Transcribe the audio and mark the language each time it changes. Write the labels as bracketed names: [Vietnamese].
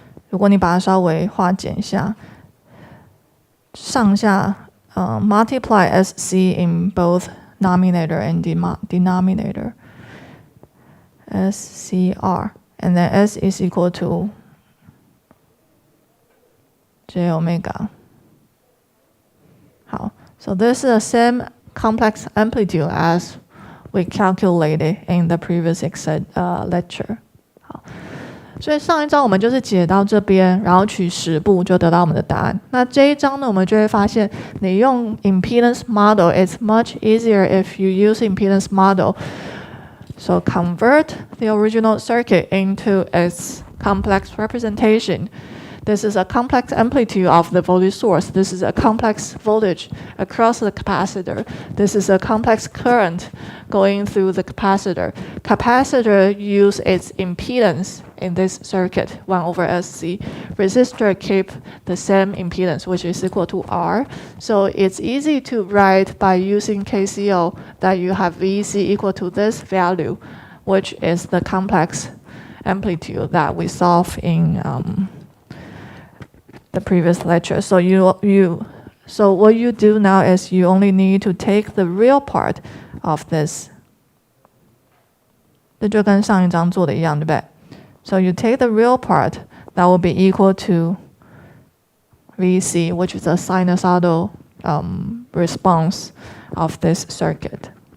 [Chinese] 如果你把它稍微化简一下，上下 [English] multiply sc in both numerator and denominator scr。 And then S is equal to j omega. [Chinese] 好 [English] so this is the same complex amplitude as we calculated in the previous lecture. [Chinese] 好，所以上一章我们就是解到这边，然后取10步就得到我们的答案。那这一章呢，我们就会发现，你用 [English] impedance model it's much easier if you use impedance model. So convert the original circuit into its complex representation. This is a complex amplitude of the voltage source. This is a complex voltage across the capacitor. This is a complex current going through the capacitor. Capacitor use its impedance in this circuit, 1 over SC. Resistor keep the same impedance, which is equal to R. So it's easy to write by using KCL that you have VC equal to this value, which is the complex amplitude that we solve in the previous lecture. So so what you do now is you only need to take the real part of this. [Chinese] 这就跟上一章做的一样，对不对？ [English] So you take the real part that will be equal to VC, which is a sinusoidal response of this circuit.